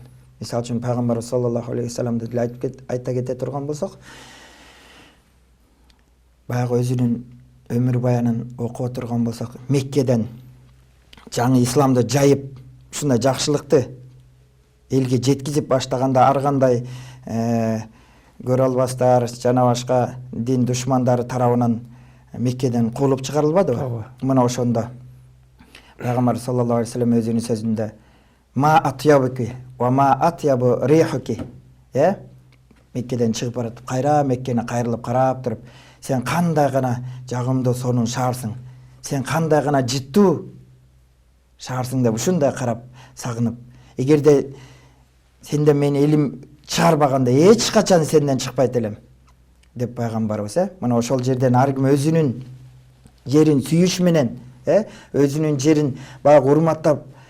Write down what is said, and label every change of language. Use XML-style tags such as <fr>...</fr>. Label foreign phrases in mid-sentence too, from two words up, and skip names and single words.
<ky>Мисалы үчүн пайгамбарыбыз</ky> <ar>صلى الله عليه وسلم</ar> <ky>айта кете турган болсок, баягы өзүнүн өмүр баянын окуп турган болсок, Меккеден жаңы исламды жайып, ушундай жакшылыкты элге жеткизип баштаганда ар кандай көрө албастар, жана башка дин душмандары тарабынан Меккеден куулуп чыгарылбадыбы? Мына ошондо пайгамбар</ky> <ar>صلى الله عليه وسلم</ar> <ky>өзүнүн сөзүндө</ky> <ar>ما أطيبك وما أطيب ريحك,</ar> <ky>Меккеден чыгып баратып, кайра Меккени кайрылып карап туруп, сен кандай гана жагымдуу сонун шаарсың, сен кандай гана жыттуу шаарсың деп ушундай карап сагынып, эгерде сенден мени элим чыгарбаганда эч качан сенден чыкпайт элем деп пайгамбарыбыз мына ошол жерден ар ким өзүнүн жерин сүйүш менен, өзүнүн жерин баягы урматтап,</ky>